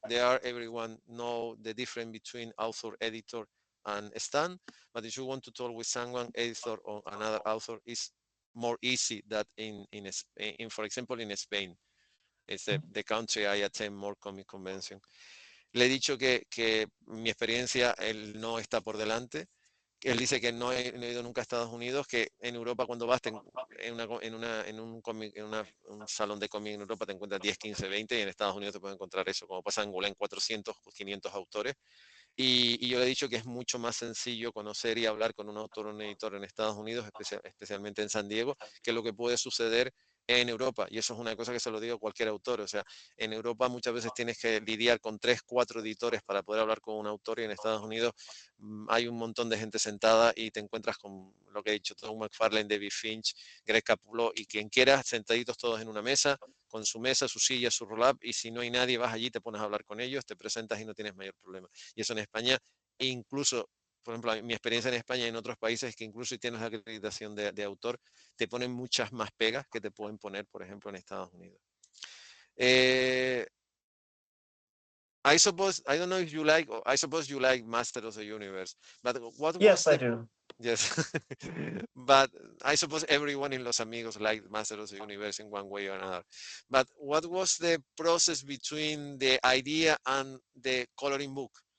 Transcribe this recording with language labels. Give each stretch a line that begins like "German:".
English: There are everyone know the difference between author, editor, and stand. But if you want to talk with someone, editor or another author, is more easy that in for example in Spain. It's the country I attend more comic convention.
Spanish: Le he dicho que mi experiencia, él no está por delante. Él dice que no he ido nunca a Estados Unidos, que en Europa cuando vas en un salón de cómic en Europa te encuentras 10, 15, 20 y en Estados Unidos te puedes encontrar eso, como pasa en Golan, 400, 500 autores. Y yo le he dicho que es mucho más sencillo conocer y hablar con un autor o un editor en Estados Unidos, especialmente en San Diego, que lo que puede suceder en Europa. Y eso es una cosa que se lo digo a cualquier autor. O sea, en Europa muchas veces tienes que lidiar con 3, 4 editores para poder hablar con un autor y en Estados Unidos hay un montón de gente sentada y te encuentras con lo que he dicho, Tom McFarlane, David Finch, Greg Capullo y quien quiera, sentaditos todos en una mesa, con su mesa, su silla, su roll-up, y si no hay nadie, vas allí, te pones a hablar con ellos, te presentas y no tienes mayor problema. Y eso en España, incluso, por ejemplo, mi experiencia en España y en otros países es que incluso si tienes la acreditación de autor, te ponen muchas más pegas que te pueden poner, por ejemplo, en Estados Unidos.
English: Eh, I suppose, I don't know if you like, I suppose you like Master of the Universe, but what was Yes, I the, do. yes, but I suppose everyone in Los Amigos liked Master of the Universe in one way or another. But what was the process between the idea and the coloring book?